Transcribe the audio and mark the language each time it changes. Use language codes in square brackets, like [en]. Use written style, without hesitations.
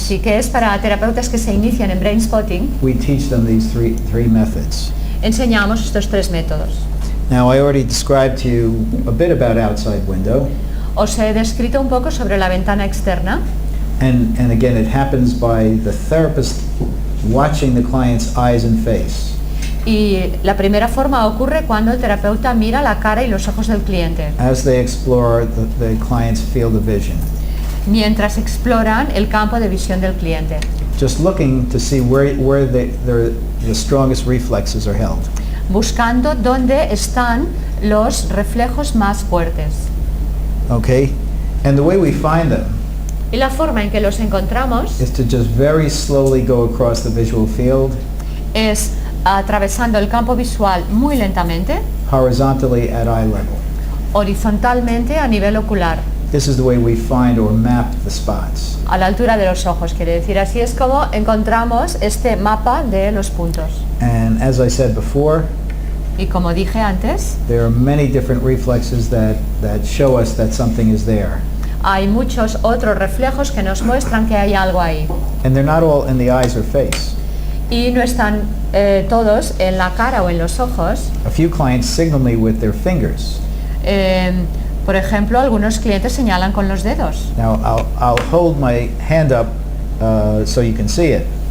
[es] sí, que es para terapeutas que se inician en Brainspotting, [en] we teach them these three methods. [es] enseñamos estos tres métodos. [en] Now I already described to you a bit about outside window, [es] Os he descrito un poco sobre la ventana externa [en] and again it happens by the therapist watching the client's eyes and face. [es] y la primera forma ocurre cuando el terapeuta mira la cara y los ojos del cliente, [en] As they explore the client's field of vision, [es] mientras exploran el campo de visión del cliente, [en] just looking to see where the strongest reflexes are held. [es] buscando dónde están los reflejos más fuertes. [en] Okay? And the way we find them [es] Y la forma en que los encontramos [en] is to just very slowly go across the visual field, [es] es atravesando el campo visual muy lentamente, [en] horizontally at eye level. [es] horizontalmente a nivel ocular, [en] This is the way we find or map the spots. [es] a la altura de los ojos, quiere decir. Así es como encontramos este mapa de los puntos. [en] And as I said before, [es] Y como dije antes, [en] there are many different reflexes that show us that something is there. [es] hay muchos otros reflejos que nos muestran que hay algo ahí. [en] And they're not all in the eyes or face. [es] Y no están todos en la cara o en los ojos. [en] A few clients signal me with their fingers. [es] Por ejemplo, algunos clientes señalan con los dedos. [en] Now I'll hold my hand up so you can see it.